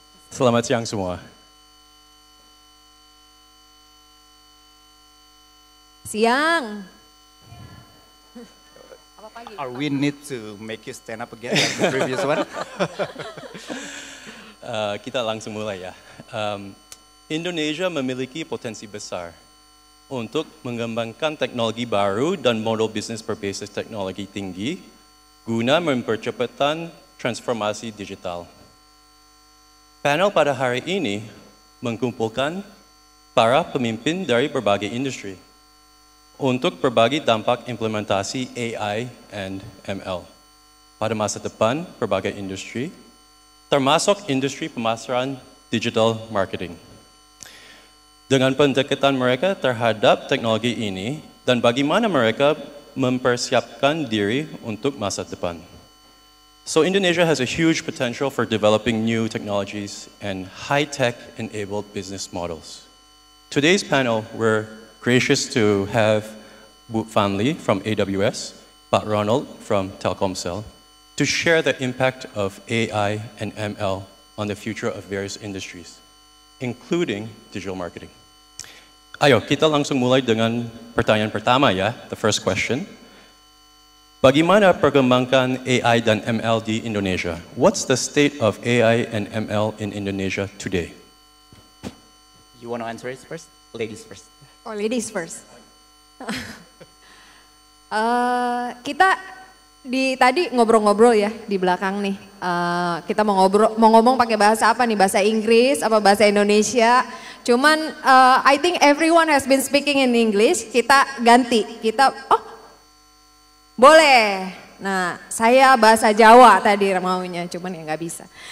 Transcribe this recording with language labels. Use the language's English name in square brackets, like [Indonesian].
[Indonesian] Selamat siang semua. Siang. Apa pagi? [English] Are we need to make you stand up again like the previous one? [Indonesian] Kita langsung mulai ya. Indonesia memiliki potensi besar untuk mengembangkan teknologi baru dan model bisnis berbasis teknologi tinggi guna mempercepat transformasi digital. Panel pada hari ini mengumpulkan para pemimpin dari berbagai industri untuk berbagi dampak implementasi AI and ML pada masa depan berbagai industri, termasuk industri pemasaran digital marketing. Dengan pendekatan mereka terhadap teknologi ini dan bagaimana mereka mempersiapkan diri untuk masa depan. [English] So Indonesia has a huge potential for developing new technologies and high-tech enabled business models. Today's panel, we're gracious to have Bu Fanli from AWS, Pak Ronald from Telkomsel, to share the impact of AI and ML on the future of various industries, including digital marketing. [Indonesian] Ayo, kita langsung mulai dengan pertanyaan pertama ya, [English] the first question. [Indonesian] Bagaimana perkembangan AI dan ML di Indonesia? [English] What's the state of AI and ML in Indonesia today? You want to answer it first? Ladies first. Oh, ladies first. [Indonesian] Kita tadi ngobrol-ngobrol ya di belakang nih. Kita mau ngomong pakai bahasa apa nih? Bahasa Inggris apa bahasa Indonesia? Cuman [English] I think everyone has been speaking in English. [Indonesian] Kita ganti. Boleh. Nah, saya bahasa Jawa tadi maunya, cuman ya nggak bisa.